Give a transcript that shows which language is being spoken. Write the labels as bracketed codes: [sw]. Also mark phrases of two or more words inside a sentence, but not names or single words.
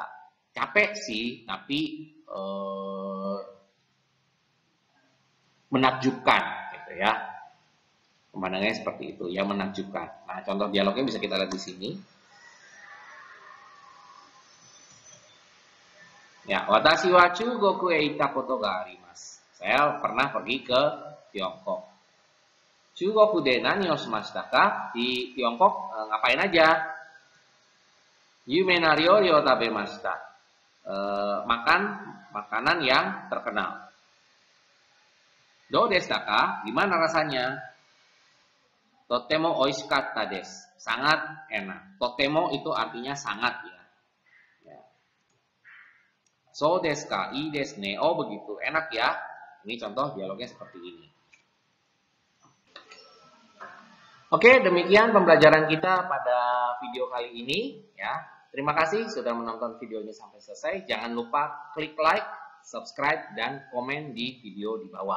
[id] Capek sih tapi menakjubkan gitu ya. Pemandangannya seperti itu, yang menakjubkan. Nah, contoh dialognya bisa kita lihat di sini. Ya, [ja] 私は中国へ行ったことがあります. [id] Saya pernah pergi ke Tiongkok. [ja] 中国で何をしましたか? [id] Di Tiongkok ngapain aja? [ja] 有名な料理を食べました. [id] Makan makanan yang terkenal. [ja] どうでしたか? [id] Gimana rasanya? [ja] とてもおいしかったです. [id] Sangat enak. Totemo itu artinya sangat ya. [ja] そうですか、いいですね. [id] Oh begitu, enak ya. Ini contoh dialognya seperti ini. Oke, demikian pembelajaran kita pada video kali ini ya. Terima kasih sudah menonton videonya sampai selesai. Jangan lupa klik like, subscribe, dan komen di video di bawah.